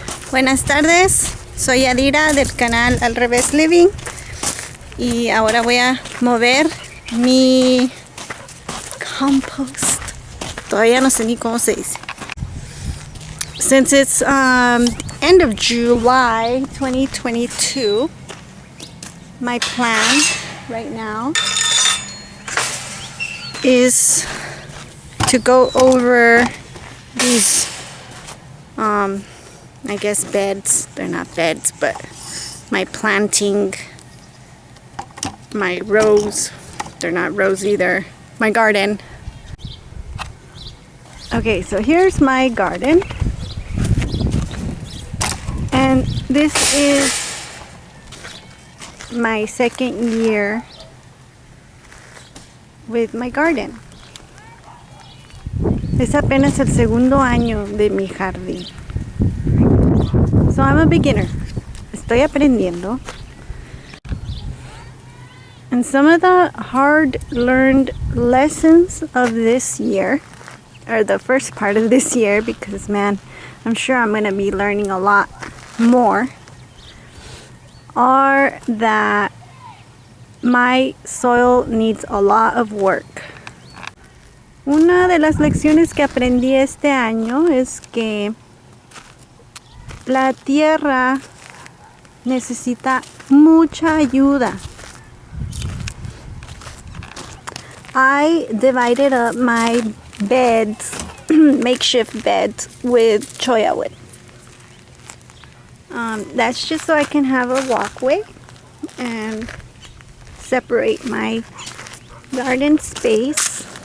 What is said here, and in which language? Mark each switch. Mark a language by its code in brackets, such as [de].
[es] Buenas tardes, soy Yadira del canal Al Revés Living y ahora voy a mover mi compost. Todavía no sé ni cómo se dice. [en] Since it's end of July 2022, my plan right now is to go over these I guess beds. They're not beds, but my planting, my rows. They're not rows either. My garden. Okay, so here's my garden. And this is my second year with my garden. [es] Es apenas el segundo año de mi jardín. [en] So I'm a beginner. [es] Estoy aprendiendo. [en] And some of the hard learned lessons of this year, or the first part of this year, because man, I'm sure I'm going to be learning a lot more, are that my soil needs a lot of work. [es] Una de las lecciones que aprendí este año es que la tierra necesita mucha ayuda. [en] I divided up my beds, makeshift beds, with choya wood. That's just so I can have a walkway and separate my garden space.